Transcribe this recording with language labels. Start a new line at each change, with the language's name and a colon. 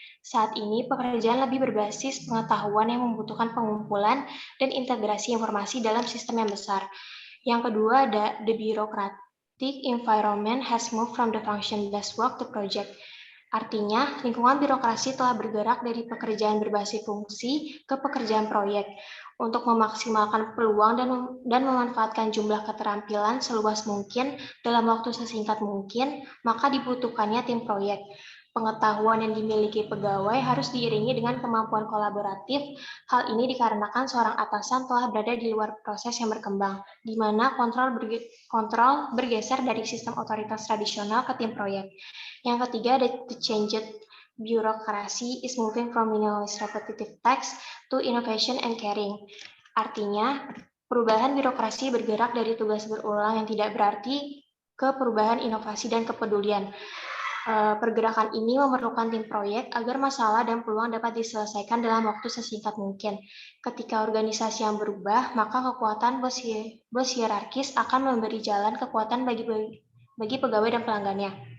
Indonesian: Saat ini pekerjaan lebih berbasis pengetahuan yang membutuhkan pengumpulan dan integrasi informasi dalam sistem yang besar. Yang kedua ada
English: the bureaucratic environment has moved from the function-based work to project.
Indonesian: Artinya, lingkungan birokrasi telah bergerak dari pekerjaan berbasis fungsi ke pekerjaan proyek. Untuk memaksimalkan peluang dan memanfaatkan jumlah keterampilan seluas mungkin dalam waktu sesingkat mungkin, maka dibutuhkannya tim proyek. Pengetahuan yang dimiliki pegawai harus diiringi dengan kemampuan kolaboratif. Hal ini dikarenakan seorang atasan telah berada di luar proses yang berkembang, di mana kontrol bergeser dari sistem otoritas tradisional ke tim proyek. Yang ketiga,
English: the changed bureaucracy is moving from minimalist repetitive tasks to innovation and caring.
Indonesian: Artinya, perubahan birokrasi bergerak dari tugas berulang yang tidak berarti ke perubahan inovasi dan kepedulian. Pergerakan ini memerlukan tim proyek agar masalah dan peluang dapat diselesaikan dalam waktu sesingkat mungkin. Ketika organisasi yang berubah, maka kekuatan bos hierarkis akan memberi jalan kekuatan bagi pegawai dan pelanggannya.